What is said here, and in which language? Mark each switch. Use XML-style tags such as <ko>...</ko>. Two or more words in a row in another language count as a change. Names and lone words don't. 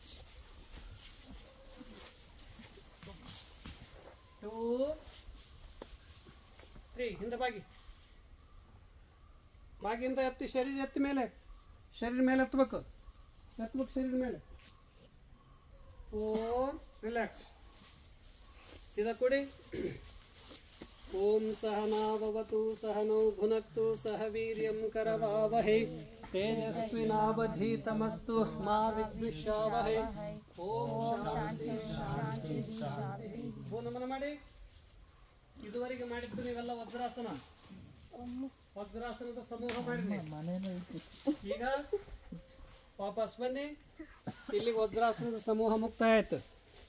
<kn>2 3 ಹಿಂದೆ ಬಾಗಿ ಬಾಗಿಂದ ಎತ್ತಿ ಶರೀರ ಎತ್ತಿ ಮೇಲೆ ಎತ್ತಬೇಕು ಶರೀರ ಮೇಲೆ</kn> <sa>4 ರಿಲ್ಯಾಕ್ಸ್</sa> <hi>सीधा कोड़े</hi> <sa>ओम सहना भवतु सहनौ भुनक्तु सह वीर्यं करवावहै तेजस्विनावधीतमस्तु मा विद्विषावहै ओम शांति शांति शांति</sa> <kn>ನಮನ ಮಾಡಿ ಇದುವರೆಗೆ ಮಾಡಿದ್ದು ನೀವೆಲ್ಲ ವಜ್ರಾಸನದ ಸಮೂಹ ಮಾಡಿದ್ರಿ ಈಗ ವಾಪಸ್ ಬನ್ನಿ ಇಲ್ಲಿ ವಜ್ರಾಸನದ ಸಮೂಹ ಮುಕ್ತಾಯ ಆಯ್ತು</kn>